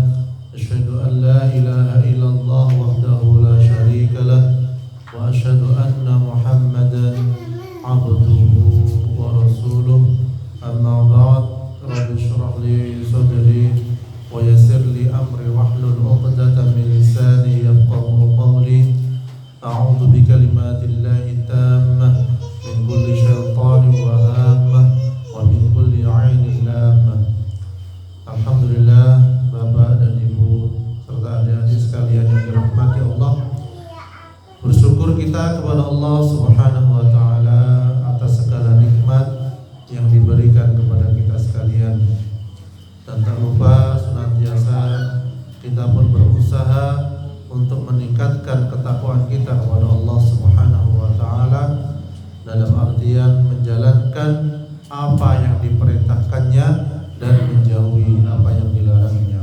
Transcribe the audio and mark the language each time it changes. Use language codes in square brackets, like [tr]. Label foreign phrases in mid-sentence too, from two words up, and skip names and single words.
[ar] أشهد أن لا إله إلا الله وحده لا شريك له و أشهد أن محمدا عبده و رسوله. أما بعد. رب اشرح لي صدري و يسر لي أمري واحلل عقدة من لساني يفقهوا قولي. أعوذ ب كلمات الله التامة من كل شيطان و هامة و من كل عين لامة. [id] Alhamdulillah, Bapak dan Ibu serta adik-adik sekalian yang dirahmati Allah, bersyukur kita kepada Allah [ar] Subhanahu wa taala [id] atas segala nikmat yang diberikan kepada kita sekalian. Dan tak lupa senantiasa kita pun berusaha untuk meningkatkan ketakwaan kita kepada Allah [ar] Subhanahu wa taala [id] dalam artian menjalankan apa yang diperintahkannya dan menjauhi apa yang dilarangnya.